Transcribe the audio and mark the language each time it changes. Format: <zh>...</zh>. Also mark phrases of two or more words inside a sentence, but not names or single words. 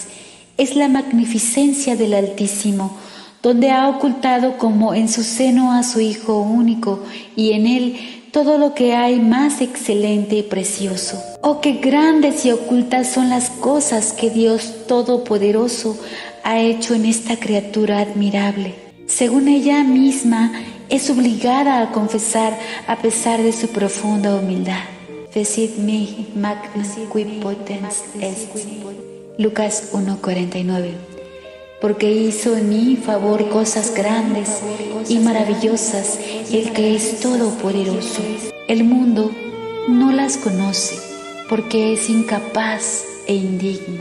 <es>Es la magnificencia del Altísimo, donde ha ocultado como en su seno a su Hijo único, y en Él todo lo que hay más excelente y precioso. Oh, qué grandes y ocultas son las cosas que Dios Todopoderoso ha hecho en esta criatura admirable. Según ella misma, es obligada a confesar a pesar de su profunda humildad.</es> <la>Fecit mihi magna qui potens est.</la> <es>Lucas 1:49. Porque hizo en mi favor cosas grandes y maravillosas el que es todopoderoso. El mundo no las conoce porque es incapaz e indigno.</es>